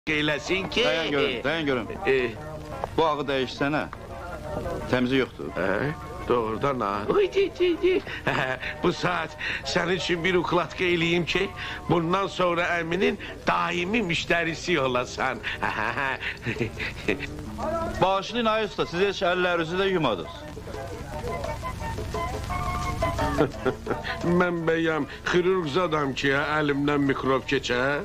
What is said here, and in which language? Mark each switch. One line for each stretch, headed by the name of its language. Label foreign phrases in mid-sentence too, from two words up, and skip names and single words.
Azerbaijani: eylesin ki...
Turkish: Dayan görüm. Bu ağı değişsene. Temizliği yoktur.
Azerbaijani: Doğrudan ha. Bu saat
Turkish: senin için
Azerbaijani: bir ukladka eləyim ki, bundan sonra Eminin daimi müşterisi olasan. Bağışlayın ay usta, siz heç əllərinizi də yumadınız. Mən bəyəm xirurq adam ki, əlimdən mikrob keçə.